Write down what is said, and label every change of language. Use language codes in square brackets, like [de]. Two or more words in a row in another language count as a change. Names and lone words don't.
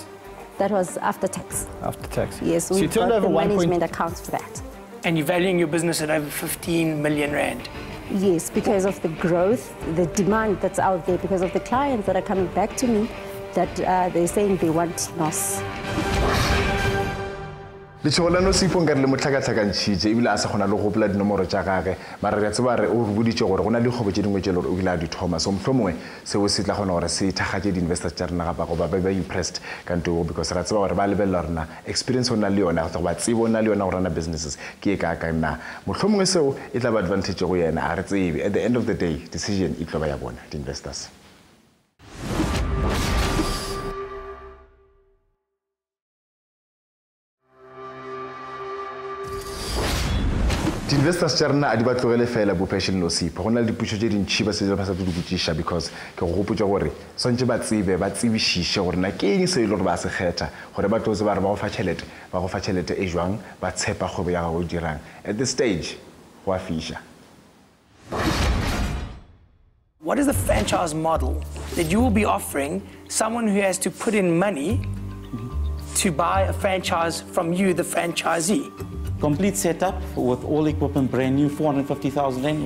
[en] That was after tax. After tax. Yes, So we you turned got over the 1. management accounts for that. And you're valuing your business at over 15 million rand. Yes, because of the growth, the demand that's out there, because of the clients that are coming back to me, that they're saying they want NOS. [nso] Letšhogo la Nosipho nkare le motlhakatlhakantšhitše ebile a se kgona le go gopola dinomoro tša gage mara re a tseba re o re boditše gore go na le dikgwebo tše dingwe tše le gore o ile a di thoma so mohlomongwe seo se tla kgona gore se thakgatše di-investors tša rena gapa goba ba impressed ka ntoo because re a tseba gore ba lebelela rena experience o na le yona goba tsebo o na le yona go rana businesses ke e ka nna mohlomongwe seo e tla ba advantage go yena a re tsebe [en] at the end of the day decision [nso] e tlo ba ya bona di-investors. Investors tša rena a di ba tlogele fela bo passion Nosipho go na le diputšo tše dintšhi ba se ba sa di botšiša because ke go gopotša gore swantše ba tsebe ba tsebišiše gore na ke eng se e le gore ba se kgetha gore ba tlo tseba re ba go fa tšhelete e jwang ba tshepa kgwebo ya gago dirang [en] at this stage [nso] go a fiša. [en] What is the franchise model that you will be offering someone who has to put in money to buy a franchise from you, the franchisee? Complete setup with all equipment, brand new, 450,000 rand.